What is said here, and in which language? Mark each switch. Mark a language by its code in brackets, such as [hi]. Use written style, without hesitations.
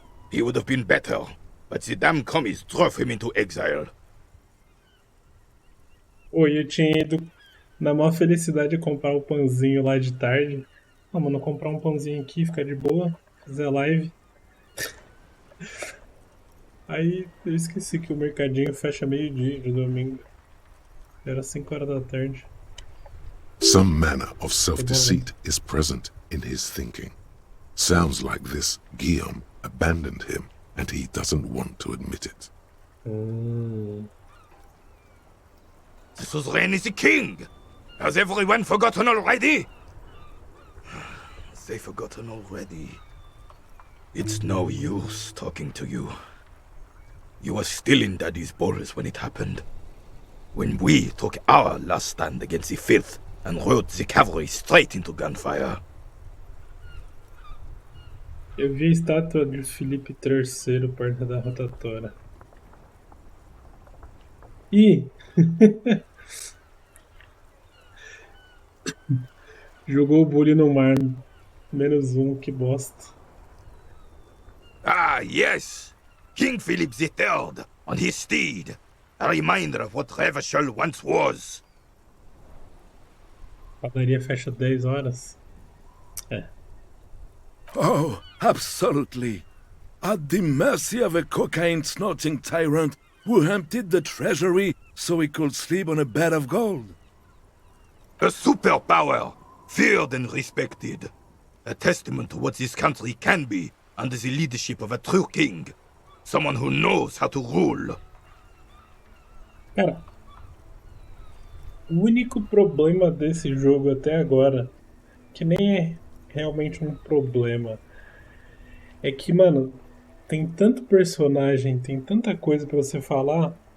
[en] He would have been better, but the damn commies drove him into exile. [pt] Oi, eu tinha ido na maior felicidade de comprar o pãozinho lá de tarde. Ah, mano, comprar um pãozinho aqui, ficar de boa, fazer live. Aí eu esqueci que o mercadinho fecha meio-dia de domingo. Era 5 horas da tarde. [en] Some manner of self-deceit is present in his thinking. Sounds like this Guillaume abandoned him and he doesn't want to admit it. The suzerain is the king! Has everyone forgotten already? They forgotten already. It's no use talking to you. You were still in Daddy's balls when it happened. When we took our last stand against the filth and rode the cavalry straight into gunfire. [pt] Eu vi a estátua de Felipe III perto da rotatória. Ih! Jogou o bully no mar. -1, que bosta. [en] Ah, yes! King Philip III on his steed. A reminder of what Revachol once was. [pt] A padaria fecha 10 horas. É. [en] Oh, absolutely. At the mercy of a cocaine-snorting tyrant who emptied the treasury so he could sleep on a bed of gold. A superpower, feared and respected. A testament to what this country can be under the leadership of a true king. Someone who knows how to rule. [pt] Cara, o único problema desse jogo até agora, que nem é realmente um problema, é que, mano, tem tanto personagem, tem tanta coisa pra você falar,